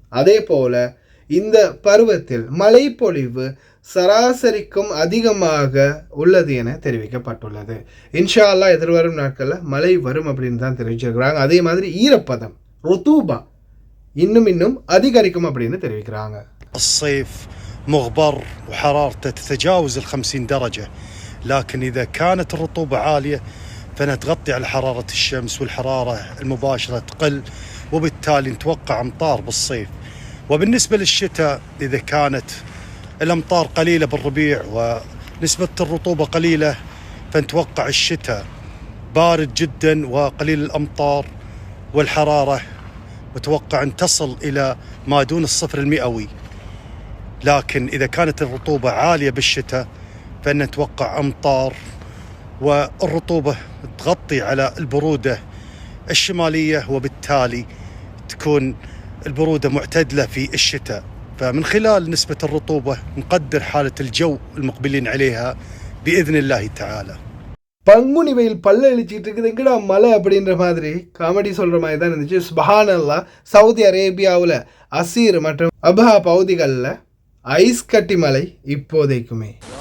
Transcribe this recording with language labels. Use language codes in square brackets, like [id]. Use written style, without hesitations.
[ta] அதே போல இந்த பருவத்தில் மழை பொழிவு சராசரிக்கும் அதிகமாக உள்ளது என தெரிவிக்கப்பட்டுள்ளது. இன்ஷா அல்லாஹ் எதிர்வரும் நாட்களில் மழை வரும் அப்படின்னு தான் தெரிவிச்சிருக்கிறாங்க. அதே மாதிரி ஈரப்பதம், ருத்தூபா இன்னும் அதிகரிக்கும் அப்படின்னு தெரிவிக்கிறாங்க. [ar] الصيف مغبر وحرارته تتجاوز 50 درجة، لكن إذا كانت الرطوبة عالية فإنها تغطي على حرارة الشمس والحرارة المباشرة تقل، وبالتالي نتوقع أمطار بالصيف. وبالنسبة للشتاء إذا كانت الأمطار قليلة بالربيع ونسبة الرطوبة قليلة فنتوقع الشتاء بارد جدا وقليل الأمطار، والحرارة متوقع أن تصل إلى ما دون الصفر المئوي. لكن إذا كانت الرطوبة عالية بالشتاء فنتوقع أمطار والرطوبة تغطي على البرودة الشمالية، وبالتالي تكون البرودة معتدلة في الشتاء. فمن خلال نسبة الرطوبة نقدر حالة الجو المقبلين عليها بإذن الله تعالى. [ta] பங்குனி வெயில் பல்ல அழிச்சிட்டு இருக்குது, எங்கடா மழை அப்படின்ற மாதிரி காமெடி சொல்கிற மாதிரி தான் இருந்துச்சு. சுப்ஹானல்லாஹ், சவுதி அரேபியாவில் அசீர் மற்றும் அபஹா பகுதிகளில் ஐஸ் கட்டி மழை இப்போதைக்குமே.